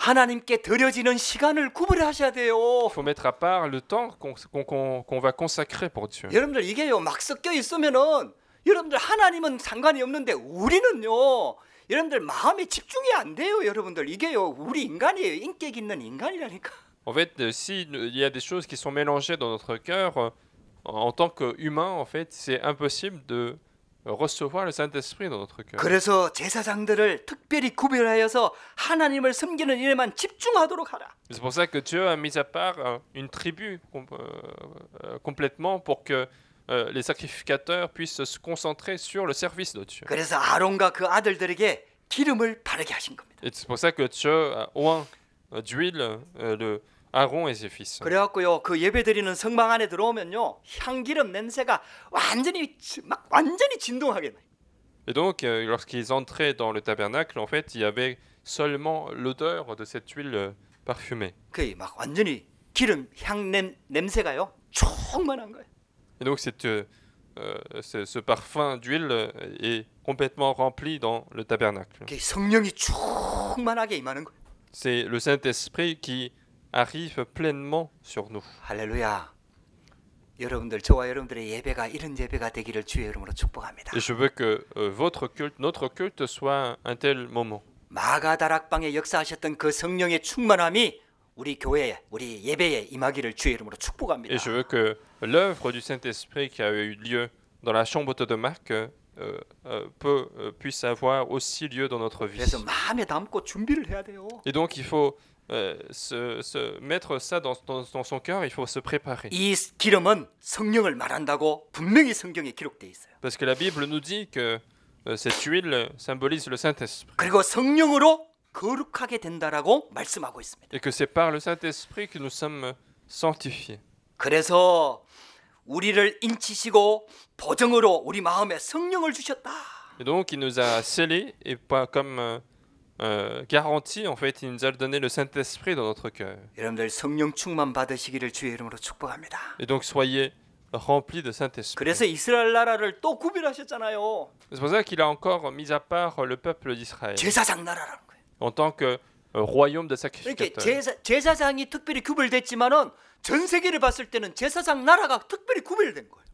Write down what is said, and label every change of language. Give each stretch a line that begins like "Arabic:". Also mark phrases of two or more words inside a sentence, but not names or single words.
Korean: 하나님께 드려지는 시간을 구별하셔야 돼요.
French: Il faut mettre à part le temps qu'on va consacrer pour Dieu.
Korean: 여러분들 이게요 막 섞여 있으면은 여러분들 하나님은 상관이 없는데 우리는요 여러분들 마음에 집중이 안 돼요. 여러분들 이게요 우리 인간이에요. 인격 있는 인간이라니까.
French: En fait, s'il y a des choses qui sont mélangées dans notre cœur, en tant qu'humain, en fait, c'est impossible de recevoir le Saint-Esprit dans notre cœur.
Korean: 그래서 제사장들을 특별히 구별하여서 하나님을 섬기는 일에만 집중하도록 하라.
French: C'est pour ça que Dieu a mis à part une tribu complètement pour que les sacrificateurs puissent se concentrer sur le service de Dieu.
Korean: 그래서 아론과 그 아들들에게 기름을 바르게 하신 겁니다.
French: Et c'est pour ça que Dieu a oint d'huile Aaron et ses fils.
Korean: 그래갖고요 그 예배드리는 성막 안에 들어오면요 향기름 냄새가 완전히 진동하게 돼요.
French: Et donc, lorsqu'ils entraient dans le tabernacle, en fait, il y avait seulement l'odeur de cette huile parfumée.
Korean: 그 막 완전히 기름 향 냄새가요 충만한 거예요.
French: Et donc, ce parfum d'huile est complètement rempli dans le tabernacle.
Korean: 그 성령이 충만하게 임하는 거예요.
French: C'est le Saint-Esprit qui arrive pleinement sur nous.
Korean: 할렐루야. 여러분들 저와 여러분들의 예배가 이런 예배가 되기를 주의 이름으로 축복합니다.
French: Et je veux que votre culte, notre culte soit un tel moment.
Korean: 마가다락방에 역사하셨던 그 성령의 충만함이 우리 교회에, 우리 예배에 임하기를 주의 이름으로 축복합니다.
French: Et je veux que l'œuvre du Saint-Esprit qui a eu lieu dans la chambre de Marc puisse avoir aussi lieu dans notre vie.
Korean: 그래서 마음에 담고 준비를 해야 돼요.
French: Et donc il faut se mettre ça dans son cœur, il faut se préparer.
Korean: 이 기름은 성령을 말한다고 분명히 성경에 기록돼 있어요.
French: Parce que la Bible nous dit que cette huile symbolise le Saint-Esprit.
Korean: 그리고 성령으로 거룩하게 된다라고 말씀하고 있습니다.
French: Et que c'est par le Saint-Esprit que nous sommes sanctifiés.
Korean: 그래서 우리를 인치시고 보증으로 우리 마음에 성령을 주셨다.
French: Et donc il nous a scellés et pas comme garantie, en fait, il nous a donné le Saint-Esprit dans notre cœur.
Korean: 여러분들 성령 충만 받으시기를 주의 이름으로 축복합니다.
French: Et donc soyez remplis de Saint-Esprit.
Korean: 그래서 이스라엘 나라를 또 구별하셨잖아요.
French: C'est pour ça qu'il a encore mis à part le peuple d'Israël
Korean: 제사장 나라라는 거예요.
French: en tant que royaume de
Korean: 이렇게
French: sacrificateurs.
Korean: 제사장이 특별히 구별됐지만은 전 세계를 봤을 때는 제사장 나라가 특별히 구별된 거예요.